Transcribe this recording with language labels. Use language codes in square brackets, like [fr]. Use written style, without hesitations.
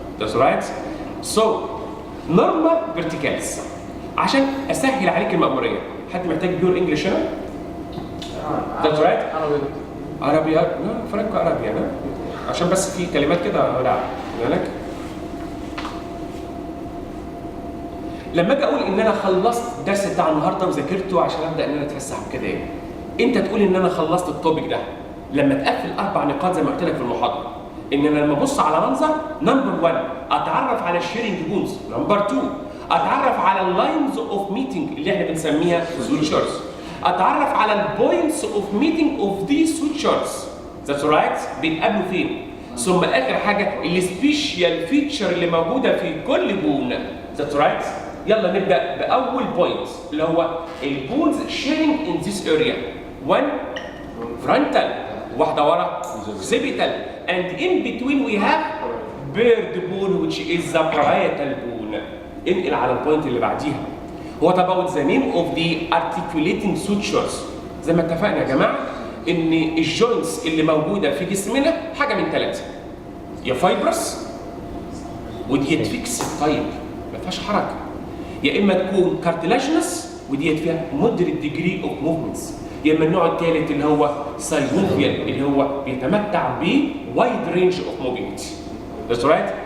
[en] That's right؟ So norma verticalis. [ar] عشان اسهل عليك المأموريه، حد محتاج بيور انجلش هنا؟ [en] That's right؟ [ar] عربي لا فرانكو عربي انا عشان بس في كلمات كده لا بالك. لما اجي اقول ان انا خلصت الدرس بتاع النهارده وذاكرته عشان ابدا ان انا اتفسح وكده ايه، انت تقول ان انا خلصت التوبيك ده لما تقفل 4 نقاط زي ما قلت لك في المحاضره. ان انا لما ابص على منظر نمبر 1 اتعرف على الشيرنج بونز، نمبر 2 اتعرف على اللاينز اوف ميتنج اللي احنا بنسميها سوتشرز، اتعرف على البوينتس اوف ميتنج اوف ذي سوتشرز. [en] that's right, [ar] بيتقابلوا فين؟ ثم اخر حاجه السبيشال فيتشر اللي موجوده في كل بون. ذاتس رايت. يلا نبدا باول بوينت اللي هو البونز شيرنج ان ذيس اريا. [en] 1 [ar] فرونتال، واحده ورا [en] occipital, and in between we have bird bone which is the parietal bone. [ar] انقل على البوينت اللي بعديها. [en] What about the name of the articulating sutures؟ [ar] زي ما اتفقنا يا جماعه ان الجوينتس اللي موجوده في جسمنا حاجه من 3، يا فايبرس وديت فيكس طيب ما فيهاش حركه، يا اما تكون كارتلاجنس وديت فيها مودريت ديجري اوف موفمنتس، يا اما النوع الثالث اللي هو ساينوفيال اللي هو بيتمتع ب وايد رينج اوف موفمنت. [en] That's right.